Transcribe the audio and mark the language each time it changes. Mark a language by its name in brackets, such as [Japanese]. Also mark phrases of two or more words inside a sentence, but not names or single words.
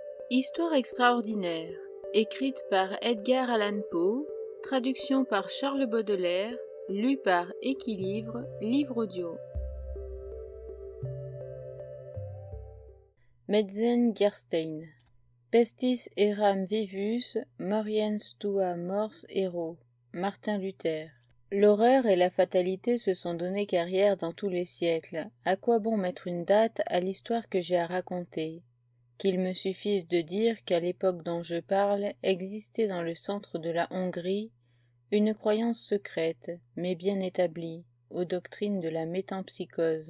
[French] Histoire extraordinaire, écrite par Edgar Allan Poe, traduction par Charles Baudelaire, lu par Équilivre, livre audio. Metzengerstein. [Latin] Pestis eram vivus, moriens tua mors ero. [French] Martin Luther. L'horreur et la fatalité se sont donné carrière dans tous les siècles. À quoi bon mettre une date à l'histoire que j'ai à raconter ? Qu'il me suffise de dire qu'à l'époque dont je parle existait dans le centre de la Hongrie une croyance secrète, mais bien établie, aux doctrines de la métempsychose.